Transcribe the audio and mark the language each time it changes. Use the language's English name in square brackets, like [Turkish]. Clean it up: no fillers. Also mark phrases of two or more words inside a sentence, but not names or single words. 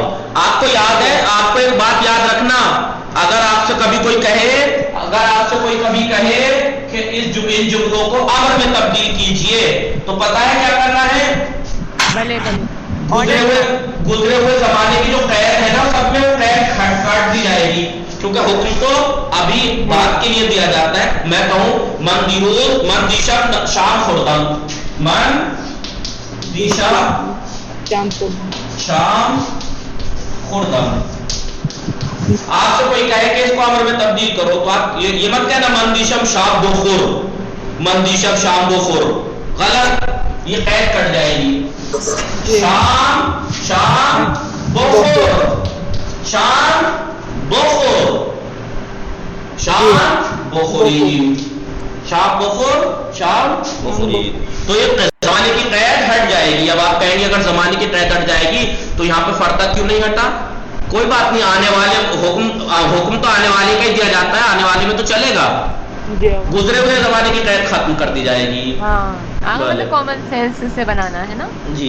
[Urdu] آپ کو یاد ہے، آپ کو ایک بات یاد رکھنا. اگر آپ سے کبھی کوئی کہے، کہ ان جملوں کو امر میں تبدیل کیجئے تو پتہ ہے کیا کرنا ہے؟ گزرے ہوئے زمانے کی جو قید ہے نا سب میں قید کاٹ دی جائے گی. کیونکہ حکم تو ابھی بات کے لیے دیا جاتا ہے. میں کہوں [Persian] من دیروز من دیشب شام خوردم. من دیشب شام خوردم. [Urdu] آپ سے کوئی کہے کہ اس کو امر میں تبدیل کرو تو آپ یہ مت کہنا [Persian] من دیشب شام بخور. من دیشب شام بخور غلط. [Urdu] یہ قید کٹ جائے گی. [Persian] شام شام بخور. شام بخور. شام بخوری. شاب بخور شام بخوری. [Urdu] تو یہ زمانے کی قید ہٹ جائے گی. اب آپ کہیں گے اگر زمانے کی قید ہٹ جائے گی تو یہاں پہ فردا کیوں نہیں ہٹا؟ کوئی بات نہیں, آنے والے حکم تو آنے والے کا ہی دیا جاتا ہے, آنے والے میں تو چلے گا, گزرے ہوئے زمانے کی قید ختم کر دی جائے گی. [English] common sense [Urdu] سے بنانا ہے نا. جی